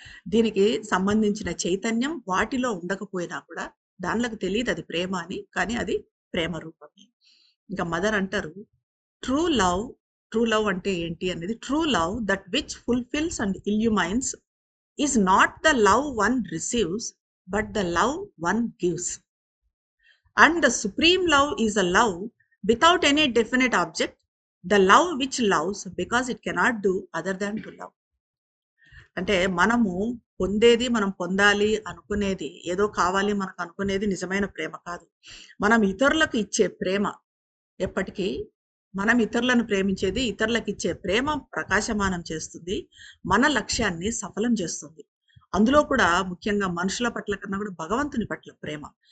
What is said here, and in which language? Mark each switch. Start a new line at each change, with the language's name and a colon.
Telugu: దీనికి సంబంధించిన చైతన్యం వాటిలో ఉండకపోయినా కూడా దానిలకు తెలియదు అది ప్రేమ అని. కానీ అది ప్రేమ రూపమే. ఇంకా మదర్ అంటారు ట్రూ లవ్, ట్రూ లవ్ అంటే ఏంటి అనేది,
English: True love that which fulfils and illuminates is not the love one receives but the love one gives. And the supreme love is a love without any definite object, the love which loves because it cannot do other than to love.
Telugu: అంటే మనము పొందేది, మనం పొందాలి అనుకునేది, ఏదో కావాలి మనకు అనుకునేది నిజమైన ప్రేమ కాదు. మనం ఇతరులకు ఇచ్చే ప్రేమ ఎప్పటికీ, మనం ఇతరులను ప్రేమించేది, ఇతరులకు ఇచ్చే ప్రేమ ప్రకాశమానం చేస్తుంది. మన లక్ష్యాన్ని సఫలం చేస్తుంది. అందులో కూడా ముఖ్యంగా మనుషుల పట్ల కన్నా కూడా భగవంతుని పట్ల ప్రేమ.